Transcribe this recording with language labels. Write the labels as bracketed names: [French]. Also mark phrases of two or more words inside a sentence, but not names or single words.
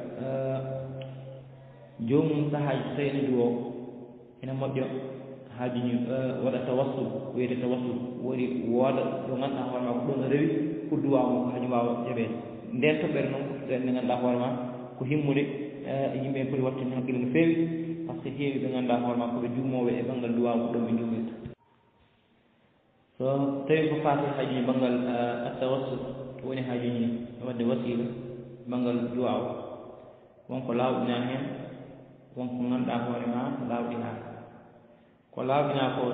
[Fula] jomum sahaji so tawi ene duwo ene moƴƴo haajuji waɗa tawassul wiyete tawassul woni wooda ɗo ganduɗa hoore ma ko ɗon rewi pour duwamo ko hañum wawa jaɓede nden toɓɓere noon ko ɗen nde ganduɗa hoore ma ko himmude yimɓe ɓe poti wattinde hakkille no feewi [French] par ce que [Fula] heewi ɓe ganduɗa hoore ma koɓe jummoɓe e banggal duwaw ko ɗon ɓe jummirta so tawi ko faati haajuji banggal tawassul woni haajuji wadde wasila banggal duwaw wonko lawɗina hen wonko ganduɗa hoore ma lawɗina ko lawɗina ko so